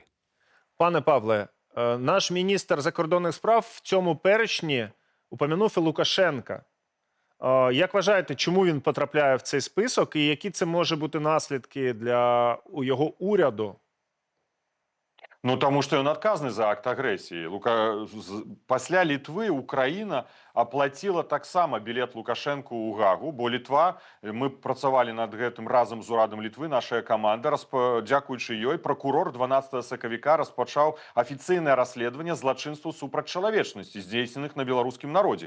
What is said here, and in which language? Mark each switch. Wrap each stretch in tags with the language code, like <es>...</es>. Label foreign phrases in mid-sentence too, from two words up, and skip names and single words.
<uk>Пане Павле, наш міністр закордонних справ в цьому перечні упомянув і Лукашенка. Як вважаєте, чому він потрапляє в цей список і які це може бути наслідки для його уряду?</uk> <be>Тому што ён адказны за акт агрэсіі. Пасля Літвы Украіна аплаціла таксама білет Лукашенку ў Гагу, бо Літва, мы працавалі над гэтым разам з урадам Літвы, нашая каманда, дзякуючы ёй, пракурор 12 сакавіка распачаў афіцыйнае расследаванне злачынстваў супраць чалавечнасці, здзейсненых на беларускім народзе.</be>